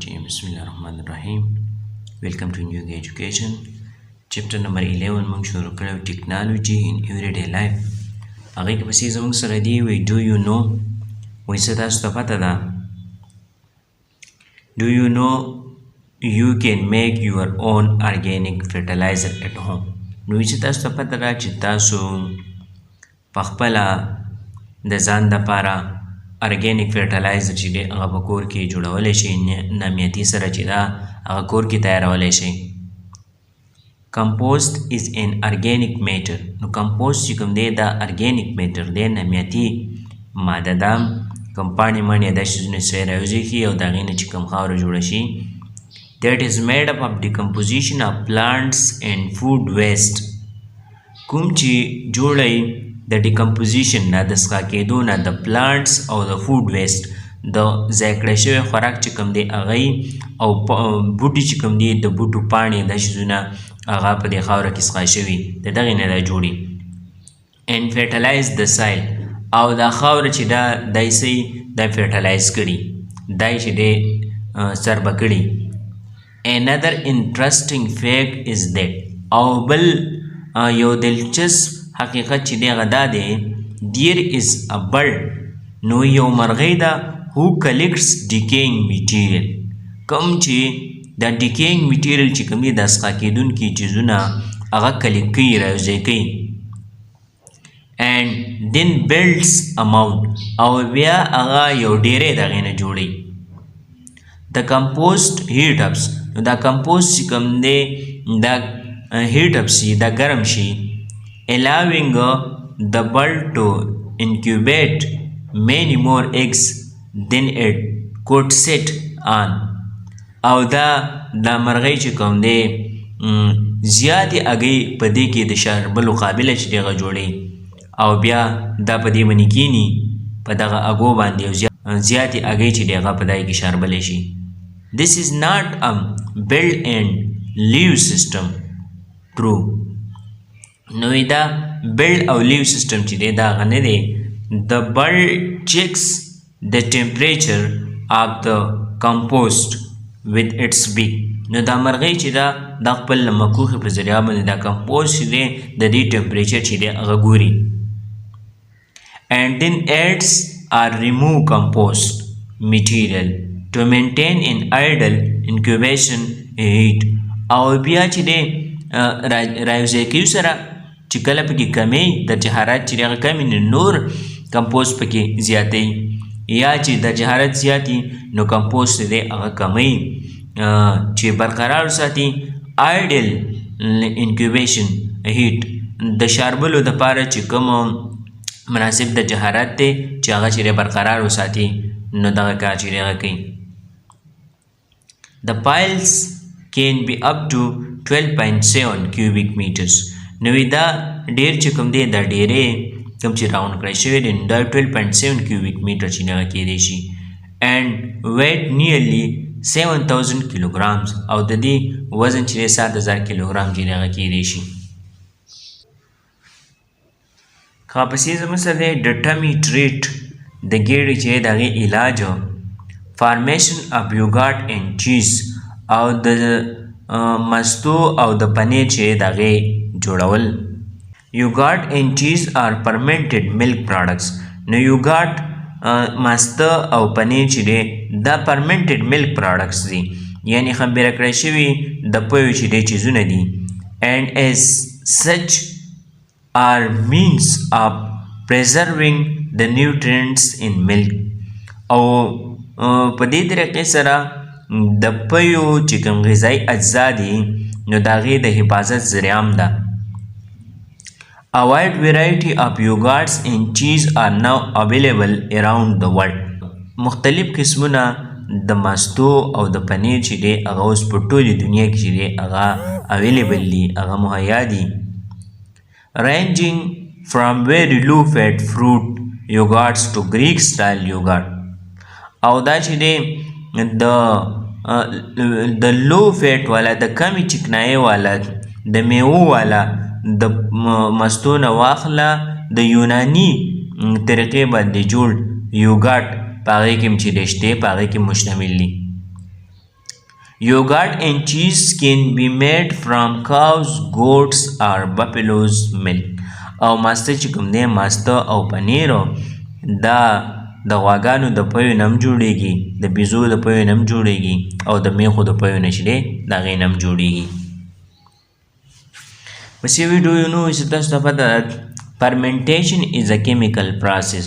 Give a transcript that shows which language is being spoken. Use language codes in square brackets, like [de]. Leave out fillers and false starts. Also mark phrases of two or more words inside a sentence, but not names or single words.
[en] Bismillahirrahmanirrahim. Welcome to New Education. Chapter number 11 [ps] موږ شروع کړو [en] technology in everyday life. [ps] هغه کې پسې زموږ سره دی وی [en] do you know [ps] وای څه تاسو ته پته ده [en] do you know you can make your own organic fertilizer at home. [ps] نو چې تاسو ته پته ده چې تاسو په خپل د ځان لپاره [en] organic fertilizer [ps] چې دی هغه په کور کې جوړولی شئ نامیاتي سره چې دا هغه کور کې تیارولی شئ. [en] compost is an organic matter. [ps] نو compost چې کوم دی دا [en] organic matter [ps] دی نامیاتي ماده ده کوم پاڼې ماڼې دا شیزونه سره راوځي کړي او د هغې نه چې کوم خاوره جوړه شي [en] that is made up of decomposition of plants and food waste. [ps] کوم چې جوړی د ډیکمپوزیشن نه د څښا کېدو نه د پلانټس او د [en] food waste [ps] د ضایع کړی شوی خوراک چې کوم دی هغه او بوټي چې کوم دی د بوټو پاڼې دا شیزونه هغه په دې خاوره کې څښا شوي د دغې نه دا جوړي [en] and fertilize the soil [ps] او دا خاوره چې دا دای سي دا فرټیلایز کړي دای چې دی سربه کړي. [en] another interesting fact is that [ps] او بل یو دلچسپ حقیقت چې دی هغه دا دی [en] there is a bird [ps] نو یو مرغۍ ده [en] who collects decaying material [ps] کوم چې دا [en] decaying material [ps] چې کوم دی د څښا کېدونکي چیزونه هغه کلیک کوي راوځی کوي [en] and then builds a mound [ps] او بیا هغه یو ډیری د هغې نه جوړوي. [en] the compost heat ups [ps] نو دا [en] compost [ps] چې کوم دی دا [en] heat up [ps] شي دا ګرم شي [en] allowing the bird to incubate many more eggs than it could sit on [ps] او دا مرغۍ چې کوم دی زیاتې هګۍ په دې کې د شاربلو قابله چې دی هغه جوړوي او بیا دا په دې باندې کینی په دغه هګو باندې او زیاتې هګۍ چې دی هغه په دای کې شاربلی شي. [en] this is not a build and leave system true. [ps] نو دا build او [en] leave system [ps] چې دی دا هغه نه دی. [en] the bird checks the temperature of the compost with its beak. [ps] نو دا مرغۍ چې دا د خپل مکوخې په ذریعه باندې دا کمپوست چې دی د دې ټمپریچر چې دی هغه ګوري and [en] then adds or remove compost material to maintain an ideal incubation heat [ps] او بیا چې دی راوځی کوي سره چې کله پکې کمی درجه حرارت چې هغه کمی نو نور کمپوست پکې زیاتی یا چې درجه حرارت زیاتی نو کمپوست دی هغه کمی چې برقرار ساتي [en] ideal incubation heat [ps] د شاربلو دپاره چې کوم مناسب درجه حرارت دی چې هغه چې برقرار وساتي نو دغه کار چې هغه کوي. [en] the piles can be up to 12.7 cubic meters. [ps] نو دا ډیر چې کوم دی دا ډیرې کوم چې راوند کړی شوی دی دا 12.7 [en] cubic meter [ps] چې هغه کېدی شي [en] and weight nearly 7000 kilograms [ps] او د دې وزن چې 7000 کیلوګرام چې هغه کېدی شي. پسې زموږ سره دی د ټمی ټریټ د ګیډې چې د هغې علاج [en] formation of yogurt and cheese [ps] او د مستو او د پنیر چې د هغې جوړول. [en] yogurt and cheese are fermented milk products. [ps] نو یوګاټ ماسته او پنیر چې دی دا [en] fermented milk products [ps] دي یعنی خمبیره کړی شوي د پیو چې دی چیزونه دي [en] and as such are means of preserving the nutrients in milk [ps] او په دې طریقې سره د پیو چې کوم غذایي اجزا دي نو د هغې د حفاظت ذریعه هم ده. [en] A wide variety of yogurts and cheese are now available around the world. [ps] مختلف قسمونه د مستو او د پنیر چې دی هغه اوس په ټولې دنیا کې چې دی هغه اویلیبل دي هغه مهیا دي [en] ranging from very low fat fruit yogurts to Greek style yogurt. [ps] او دا چې دی د [en] low fat [ps] والا د کمی چکنایي والا د میوو والا د مستو نه واخله د یوناني طریقې باندې جوړ یوګاټ په هغې کې هم چې دی شته په هغې کې مشتمل دي. [en] Yogurt and cheese can be made from cows, goats or buffalo's milk. [ps] او ماسته چې کوم دی ماسته او پنیر دا د غواګانو د پیو نه هم جوړیږي، د بیزو د پیو نه هم جوړیږي او د میخو د پیو نه چې دی د هغې نه هم جوړیږي. بس یو ویډیو یو نو چې تاسو ته پته ده [en] fermentation is a chemical process.